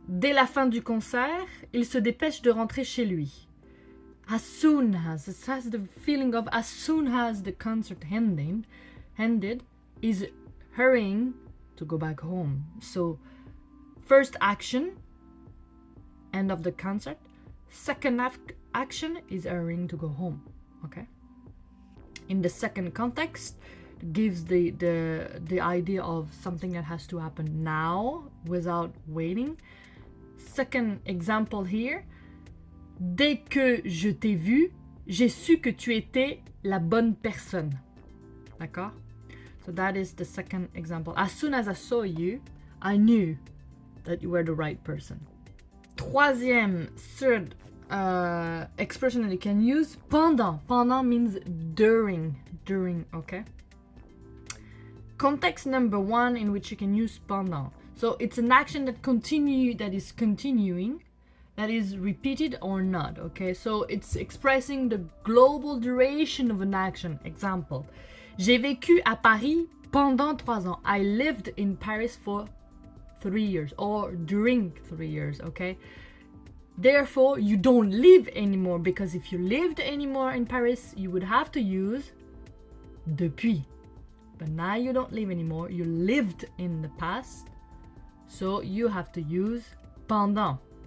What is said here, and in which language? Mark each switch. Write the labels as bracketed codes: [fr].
[fr] Dès la fin du concert, il se dépêche de rentrer chez lui. [en] As soon as, it has the feeling of as soon as the concert ended, is hurrying to go back home. So, first action, end of the concert. Second action is hurrying to go home, okay? In the second context, gives the idea of something that has to happen now without waiting. Second example here, [fr] dès que je t'ai vu, j'ai su que tu étais la bonne personne. D'accord? [en] So that is the second example. As soon as I saw you, I knew that you were the right person. Third expression that you can use, pendant. Pendant means during, okay? Context number 1 in which you can use pendant. So it's an action that is continuing, that is repeated or not, okay? So it's expressing the global duration of an action. [fr] Example, j'ai vécu à Paris pendant 3 ans. [en] I lived in Paris for 3 years or during 3 years, okay? Therefore, you don't live anymore, because if you lived anymore in Paris, you would have to use depuis. But now you don't live anymore, you lived in the past, so you have to use pendant.